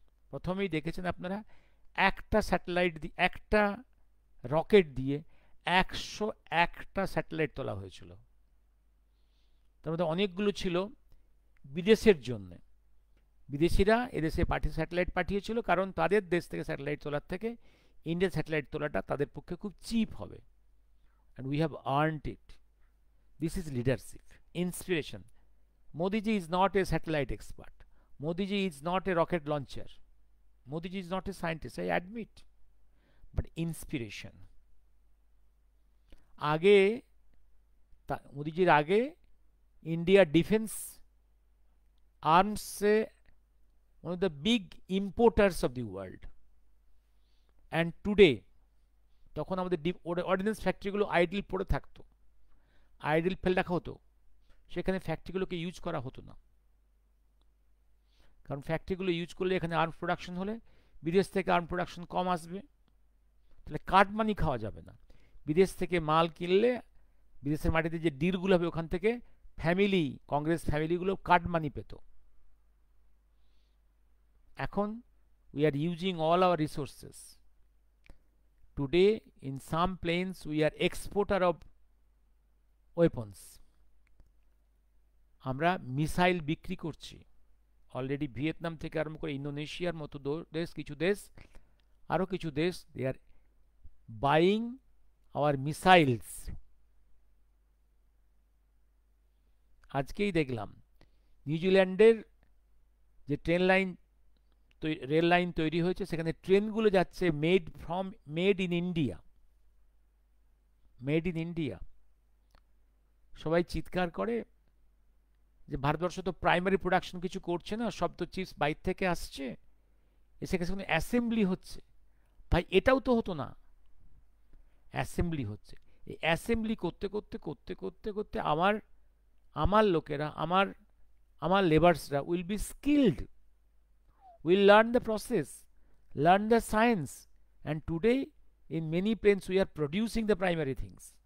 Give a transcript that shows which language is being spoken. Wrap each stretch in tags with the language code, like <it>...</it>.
<bn>প্রথমেই দেখেছেন আপনারা, একটা স্যাটেলাইট দিয়ে, একটা রকেট দিয়ে 101টা স্যাটেলাইট তোলা হয়েছিল। তার মধ্যে অনেকগুলো ছিল বিদেশের জন্য, বিদেশিরা এদেশে স্যাটেলাইট পাঠিয়েছিল, কারণ তাদের দেশ থেকে স্যাটেলাইট তোলার থেকে ইন্ডিয়ান স্যাটেলাইট তোলাটা তাদের পক্ষে খুব চিপ হবে।</bn> <en>and we have earned it. This is leadership, inspiration. Modi ji is not a satellite expert. Modi ji is not a rocket launcher. Modi ji is not a scientist, I admit. But inspiration.</en> <hi>आगे मोदी जी आगे India defence arms से</hi> <en>one of the big importers of the world. And today</en> <bn>তখন আমাদের ordinance ফ্যাক্টরিগুলো idol পড়ে থাকতো, idol ফেলে রাখা হতো, সেখানে ফ্যাক্টরিগুলোকে ইউজ করা হতো না। কারণ ফ্যাক্টরিগুলো ইউজ করলে এখানে আর্ম প্রোডাকশন হলে বিদেশ থেকে আর্ম প্রোডাকশন কম আসবে, তাহলে কাটমানি খাওয়া যাবে না। বিদেশ থেকে মাল কিনলে বিদেশের মাটিতে যে ডিলগুলো হবে ওখান থেকে ফ্যামিলি, কংগ্রেস ফ্যামিলিগুলো কাটমানি পেত।</bn> <en>এখন we are using all our resources. Today, in some planes, we are exporter of weapons.</en> <bn>আমরা মিসাইল বিক্রি করছি অলরেডি, ভিয়েতনাম থেকে আরম্ভ করে ইন্দোনেশিয়ার মতো দেশ, আরও কিছু দেশ,</bn> <en>They are buying our missiles.</en> <bn>আজকেই দেখলাম নিউজিল্যান্ডের যে রেল লাইন তৈরি হয়েছে, সেখানে ট্রেনগুলো যাচ্ছে made in India, made in India. সবাই চিৎকার করে যে ভারতবর্ষ তো প্রাইমারি প্রোডাকশন কিছু করছে না, সব তো চিপস বাইরে থেকে আসছে, সেখানে অ্যাসেম্বলি হচ্ছে। ভাই এটাও তো হতো না, অ্যাসেম্বলি হচ্ছে। এই অ্যাসেম্বলি করতে করতে করতে করতে করতে আমার লোকেরা, আমার লেবার্সরা</bn> <en>Will be skilled, will learn the process, learn the science, and today in many planes we are producing the primary things.</en>